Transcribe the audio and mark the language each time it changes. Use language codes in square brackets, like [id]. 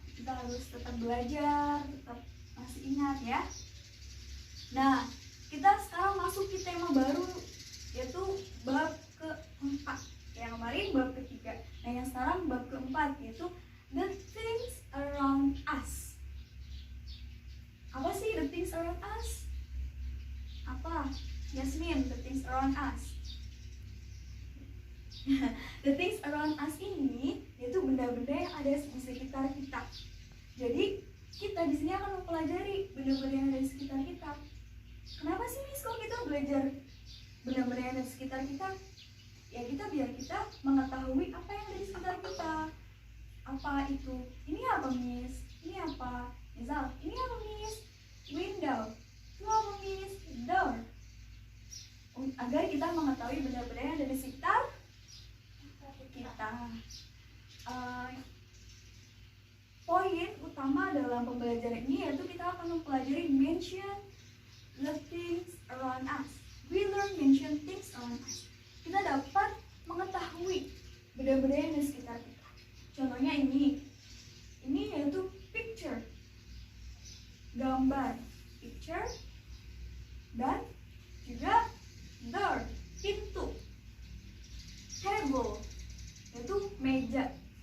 [id] Kita harus tetap belajar, tetap masih ingat ya. Nah, kita sekarang masuk ke tema baru, yaitu bab keempat. Yang kemarin bab ketiga. Nah, yang sekarang bab keempat, yaitu [en] the things around us. [id] Apa sih [en] the things around us? [id] Apa? [en] Yasmin, the things around us. The things around us [id] ini yaitu benda-benda yang ada di sekitar kita. Jadi kita di sini akan mempelajari benda-benda yang ada di sekitar kita. Kenapa sih Miss kok kita belajar benda-benda yang ada di sekitar kita? Ya biar kita mengetahui apa yang ada di sekitar kita. Apa itu? Ini apa, Miss? Ini apa? Misal, ini apa, Miss? Window. Itu apa, Miss? Door. Agar kita mengetahui benda-benda yang ada di sekitar kita. Poin utama dalam pembelajaran ini yaitu kita akan mempelajari [en] mention the things around us. We learn mention things around us. [id] Kita dapat mengetahui benda-benda yang di sekitar kita. Contohnya ini yaitu picture, gambar, picture, dan juga door, pintu, table, yaitu meja.